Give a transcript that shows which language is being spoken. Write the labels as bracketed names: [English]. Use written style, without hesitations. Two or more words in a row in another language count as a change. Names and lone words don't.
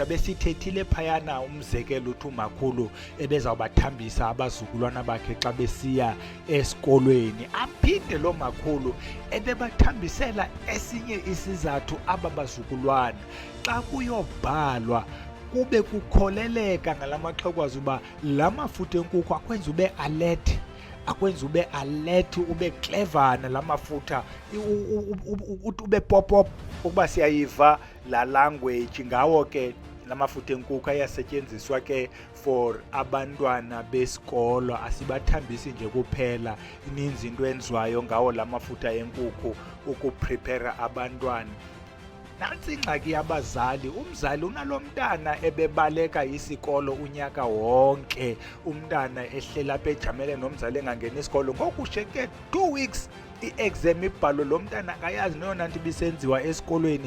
[Xhosa] Besithethile phayana umzekelo uthi umakhulu ebezawubathambisa abazukulwana bakhe xa besiya esikolweni, aphinde lo makhulu ebebathambisela esinye isizathu aba bazukulwana. Xa kuyobhalwa kube kukholeleka ngalamaxhekwazi uba la mafutha enkukhu akwenza ube alert, akwenza ube alert, ube clever la mafutha, ube pop ukuba siyayiva la language. Ngawo ke la mafutha enkukhu ayasetyenziswa ke for abantwana besikolo, asibathambisi nje kuphela, ininzi into enziwayo ngawo la mafutha enkukhu ukuprepare abantwana. Nantsi ingxaki yabazali, umzali unalo mntana ebebaleka isikolo unyaka wonke, umntana ehlela apha ejamele nomzali engangeni isikolo, ngoku sheke 2 weeks i-exam ibhalo, lo mntana akayazi neyona nto ibisenziwa esikolweni.